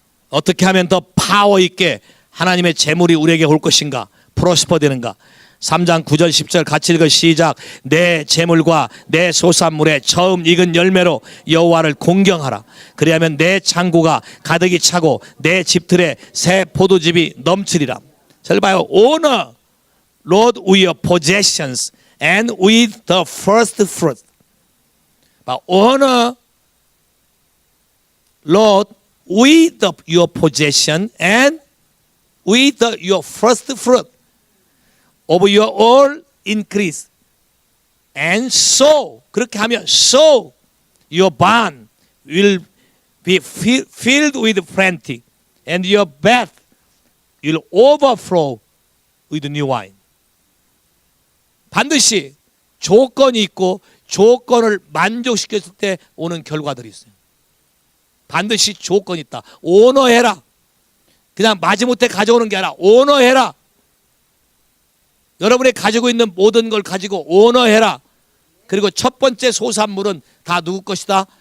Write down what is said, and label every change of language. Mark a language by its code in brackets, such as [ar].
[ko] 어떻게 하면 더 파워 있게 하나님의 재물이 우리에게 올 것인가, 프로스퍼 되는가. 3장 9절 10절 같이 읽어 시작. 내 재물과 내 소산물의 처음 익은 열매로 여호와를 공경하라. 그리하면 내 창고가 가득히 차고 내 집들에 새 포도즙이 넘치리라. 잘 봐요. [en] Honor Lord with your possessions and with the first fruit. Honor Lord with your possession and with your first fruit of your all increase. And so, [ko] 그렇게 하면 [en] so your barn will be filled with plenty and your bath will overflow with new wine. [ko] 반드시 조건이 있고 조건을 만족시켰을 때 오는 결과들이 있어요. 반드시 조건이 있다. 오너해라. 그냥 마지못해 가져오는 게 아니라 오너해라. 여러분이 가지고 있는 모든 걸 가지고 오너해라. 그리고 첫 번째 소산물은 다 누구 것이다?